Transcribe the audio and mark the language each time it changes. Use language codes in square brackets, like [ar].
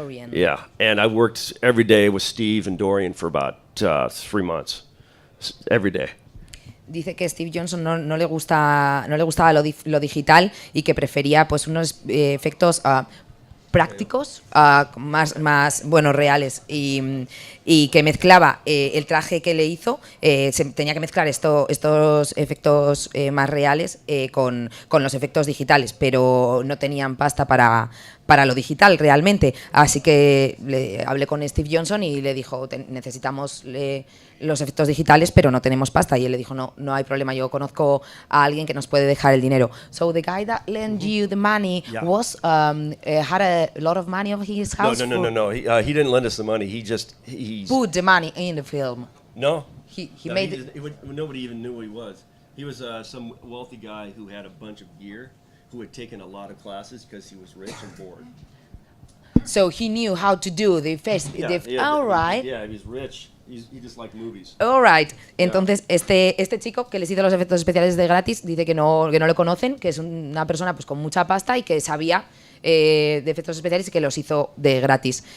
[en] Yeah, and I worked every day with Steve and Dorian for about 3 months, every day. [es] Dice que Steve Johnson no le gustaba lo digital y que prefería pues unos efectos prácticos, más bueno, reales, y que mezclaba el traje que le hizo, tenía que mezclar estos efectos más reales con los efectos digitales, pero no tenían pasta para lo digital realmente, así que hablé con Steve Johnson y le dijo, necesitamos los efectos digitales, pero no tenemos pasta, y él le dijo, no hay problema, yo conozco a alguien que nos puede dejar el dinero. [en] So the guy that lent you the money had a lot of money of his house. No. He didn't lend us the money. He Put the money in the film. No. He No, made nobody even knew who he was. He was some wealthy guy who had a bunch of gear, who had taken a lot of classes because he was rich and bored. So he knew how to do the face. All right. Yeah, he was rich. He just liked movies. All right. [es] Entonces, este chico que les hizo los efectos especiales de Gratis dice que no le conocen, que es una persona pues con mucha pasta y que sabía de efectos especiales y que los hizo de gratis.